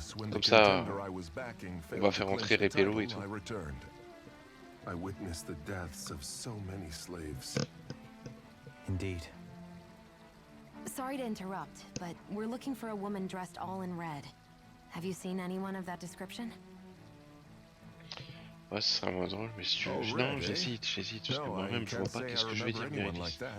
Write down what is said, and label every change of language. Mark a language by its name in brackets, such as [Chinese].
[French] Comme ça, on va faire entrer Repello et tout. [English] I witnessed the deaths of so many slaves. Indeed. Sorry to interrupt, but we're looking for a woman dressed all in red. Have you seen anyone of that description? [French] Ouais, ce sera moins drôle, mais si tu veux... Non, j'hésite, parce que moi-même, je vois pas qu'est-ce que je vais dire, Mirilis.